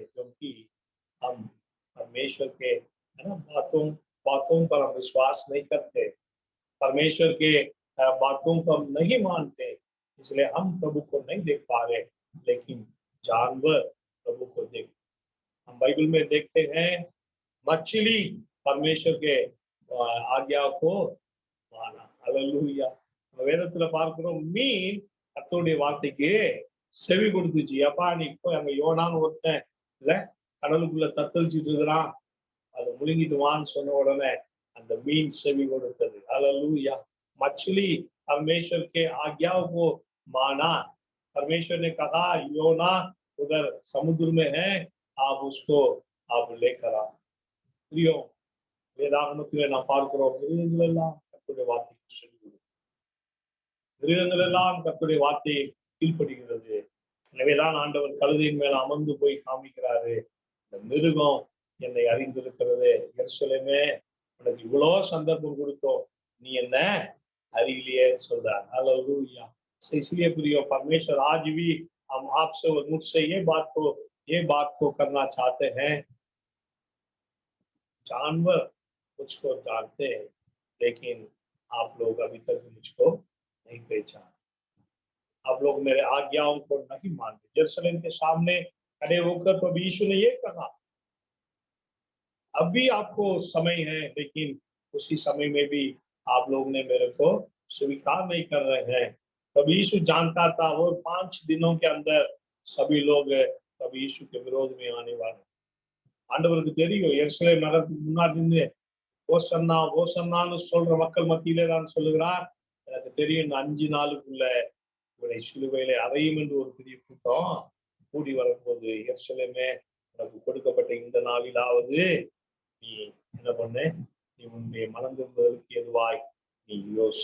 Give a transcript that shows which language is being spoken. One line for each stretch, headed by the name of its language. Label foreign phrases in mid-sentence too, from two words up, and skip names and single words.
Hindi: क्योंकि हम परमेश्वर के है ना बातों बातों पर हम विश्वास नहीं करते, परमेश्वर के बातों को हम नहीं मानते, इसलिए हम प्रभु को नहीं देख पा रहे। लेकिन जानवर प्रभु को देख, हम बाइबल में देखते हैं मछली परमेश्वर के आज्ञा को மானா ஹalleluya.
Tamil: வேதத்துல பார்க்கிறோம், மீன் கர்த்தருடைய வார்த்தைக்கு செவி கொடுத்துச்சு. அப்பா நீ போய் அங்க யோனான்னு ஒருத்தன் இல்ல கடலுக்குள்ள தத்தளிச்சுட்டு இருக்கிறான், அதை முழுங்கிட்டு வான்னு சொன்ன உடனே அந்த மீன் செவி கொடுத்தது. ஹalleluya.
Hindi: मछली परमेश्वर के आज्ञाओं को माना, परमेश्वर ने कहा योना उधर समुद्र में है, आप उसको आप लेकर आओ। प्रियो,
Tamil: வேதாகமத்திலே நாம் பார்க்கிறோம், மிருகங்கள் எல்லாம் கர்த்தருடைய வார்த்தைக்கு செவி கொடுக்கும், மிருகங்கள் எல்லாம் கர்த்தருடைய வார்த்தையை கீழ்ப்படுகிறது. எனவேதான் ஆண்டவர் கழுதையின் மேல அமர்ந்து போய் காமிக்கிறாரு, இந்த மிருகம் என்னை அறிந்திருக்கிறது, எருசலேமே உனக்கு இவ்வளவு சந்தர்ப்பம் கொடுத்தோம், நீ என்ன அறிவிலியே சொல்றார்।
Hindi: हालेलुया। इसलिए प्रियो, परमेश्वर आज भी हम आपसे और मुझसे ये बात को करना चाहते हैं। जानवर मुझको जानते हैं, लेकिन आप लोग अभी तक मुझको नहीं पहचान, आप लोग मेरे आज्ञाओं को नहीं मानते। यरूशलेम के सामने खड़े होकर प्रभु यीशु ने ये कहा, अब भी आपको समय है, लेकिन उसी समय में भी आप लोग ने मेरे को स्वीकार नहीं कर रहे हैं। प्रभु यीशु जानता था वो 5 दिनों के अंदर सभी लोग प्रभु यीशु के विरोध में आने वाले।
Tamil: ஆண்டவருக்கு தெரியும், எருசலேம் நகரத்துக்கு முன்னாடி நின்று ஓசன்னா ஓசன்னான்னு சொல்ற மக்கள் மத்தியிலே தான் சொல்லுகிறார், எனக்கு தெரியும் இந்த 5 நாளுக்குள்ள இவரை சிலுவையிலே அறையும் என்று ஒரு பெரிய கூட்டம் கூடி வரும்போது, எருசலேமே உனக்கு கொடுக்கப்பட்ட இந்த நாளிலாவது நீ என்ன பண்ண, நீ உன்னுடைய மனம் திரும்புவதற்கு எதுவாய் நீ யோசி।